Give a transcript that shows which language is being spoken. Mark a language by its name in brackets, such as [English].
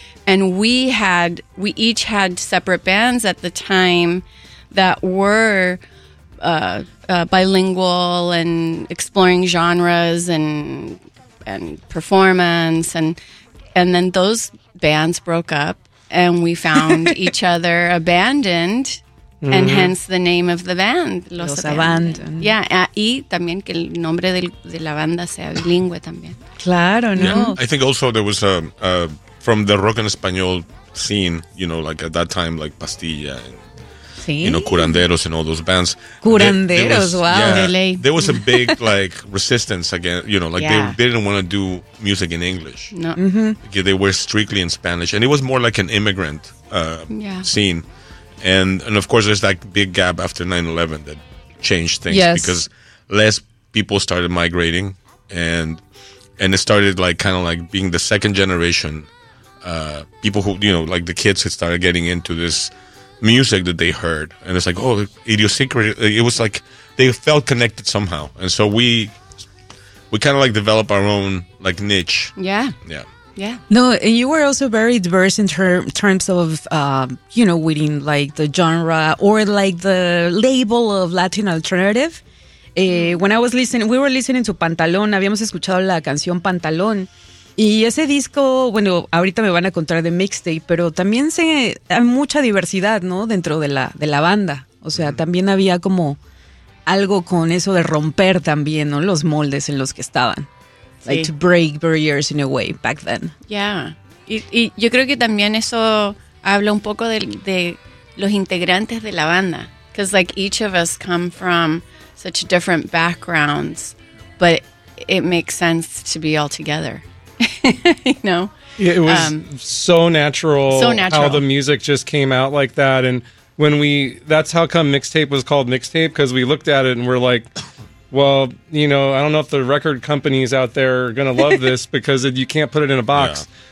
[English] And we each had separate bands at the time that were bilingual and exploring genres and performance, and then those bands broke up and we found each other abandoned. Mm-hmm. And hence the name of the band, Los Abandoned. [Spanish] Yeah, y también que el nombre de la banda sea bilingüe también. Claro, no. [English] Yeah. I think also there was from the rock and español scene, you know, like at that time, like Pastilla, and, sí, you know, Curanderos and all those bands. Curanderos, wow. Yeah, there was a big, like, resistance against, you know, like they didn't want to do music in English. No. Mm-hmm. Like, they were strictly in Spanish. And it was more like an immigrant scene. And of course, there's that big gap after 9/11 that changed things, yes, because less people started migrating, and it started like kind of like being the second generation people who, you know, like the kids had started getting into this music that they heard, and it's like, oh, idiosyncratic. It was like they felt connected somehow, and so we kind of like developed our own like niche. Yeah. Yeah. Yeah. No, and you were also very diverse in terms of, you know, within like the genre or like the label of Latin alternative. When I was listening, we were listening to Pantalón, [Spanish] habíamos escuchado la canción Pantalón. Y ese disco, bueno, ahorita me van a contar de mixtape, pero también se hay mucha diversidad, ¿no? Dentro de la banda. O sea, mm-hmm, también había como algo con eso de romper también, ¿no? Los moldes en los que estaban. [English] Like to break barriers in a way back then. Yeah. [Spanish] Y yo creo que también eso habla un poco de los integrantes de la banda. [English] Because like each of us come from such different backgrounds, but it makes sense to be all together. You know? Yeah, it was so natural how the music just came out like that. And when that's how come mixtape was called mixtape, because we looked at it and we're like, well, you know, I don't know if the record companies out there are going to love this because you can't put it in a box. Yeah.